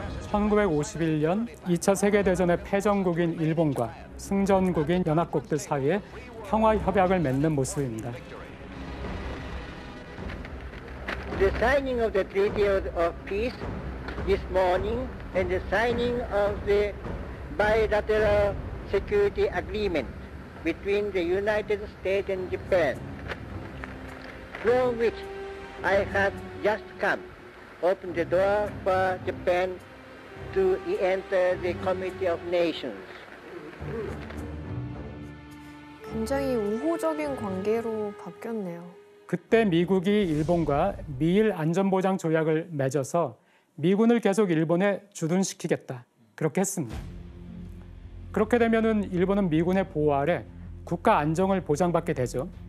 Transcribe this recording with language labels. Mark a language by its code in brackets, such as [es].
[ko] (1951년) 2차 세계대전의 패전국인 일본과 승전국인 연합국들 사이에 평화협약을 맺는 모습입니다. [en] The signing of the Treaty of Peace this morning and the signing of the bilateral security agreement between the United States and Japan, from which I have just come, opened the door for Japan to enter the Committee of Nations. [ko] 굉장히 우호적인 관계로 바뀌었네요. 그때 미국이 일본과 미일 안전보장 조약을 맺어서 미군을 계속 일본에 주둔시키겠다. 그렇게 했습니다. 그렇게 되면은 일본은 미군의 보호 아래 국가 안정을 보장받게 되죠.